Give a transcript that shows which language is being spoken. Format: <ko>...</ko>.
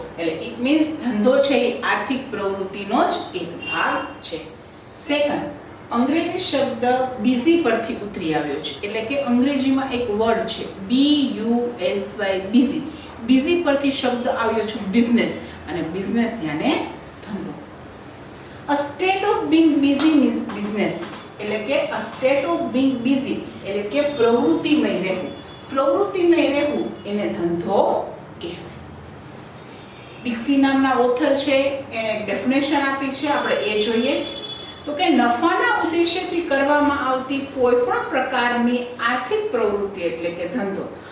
<gu>એટલે it means ધંધો છે એ આર્થિક પ્રવૃત્તિનો જ એક ભાગ છે. સેકન્ડ, અંગ્રેજી શબ્દ બીઝી પરથી ઉતરી આવ્યો છે, એટલે કે અંગ્રેજીમાં એક વર્ડ છે BUSY, બીઝી. બીઝી પરથી શબ્દ આવ્યો છે બિઝનેસ, અને બિઝનેસ યાને ધંધો.</gu> <en>A state of being busy means business.</en> <gu>એટલે કે</gu> <en>a state of being busy</en> <gu>એટલે કે પ્રવૃત્તિમય રહેવું. પ્રવૃત્તિમય રહેવું એને ધંધો કહેવાય. ડિક્સી નામના ઓથર છે એને એક ડેફિનેશન આપી છે, આપણે એ જોઈએ. તો કે નફાના ઉદ્દેશ્યથી કરવામાં આવતી કોઈ પણ પ્રકારની આર્થિક પ્રવૃત્તિ એટલે કે ધંધો.</gu>